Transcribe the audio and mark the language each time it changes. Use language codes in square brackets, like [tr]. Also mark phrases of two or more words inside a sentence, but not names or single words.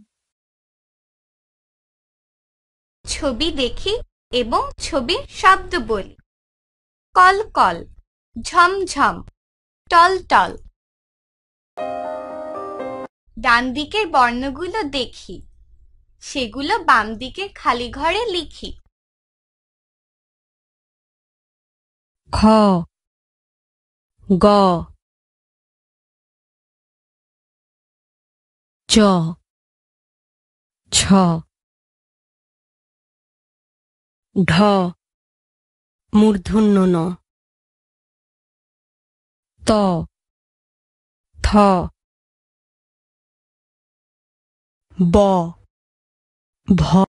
[bn] ছবি দেখি এবং ছবির শব্দ বলি। কল কল, ঝমঝম, টল টল। ডান দিকের বর্ণগুলো দেখি, সেগুলো বাম দিকের খালি ঘরে লিখি। খ, গ, চ, ছ, ঢ, মূর্ধন্য ণ, ত, থ, ব, ভ,